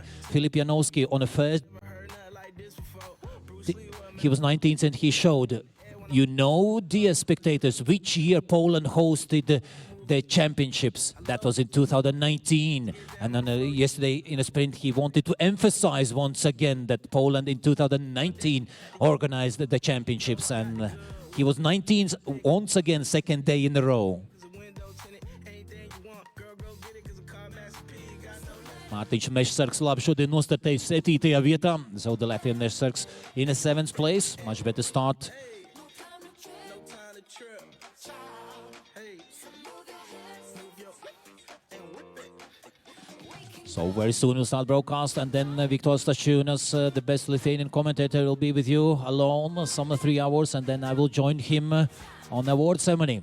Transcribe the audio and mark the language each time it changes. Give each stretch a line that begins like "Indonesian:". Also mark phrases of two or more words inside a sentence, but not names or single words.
English: Filip Janowski on the first, he was 19th, and he showed, you know, dear spectators, which year Poland hosted the championships. That was in 2019, and then yesterday in a sprint he wanted to emphasize once again that Poland in 2019 organized the championships, and he was 19th once again, second day in a row.
Latvian: Mārtiņš Mežsargs labi šodien nostartējis 7. vietā,
English: so the Latvian Mežsargs in a 7th place, much better start. So very soon we'll start broadcast, and then Viktor Stašiūnas, the best Lithuanian commentator, will be with you alone some 3 hours, and then I will join him on the award ceremony.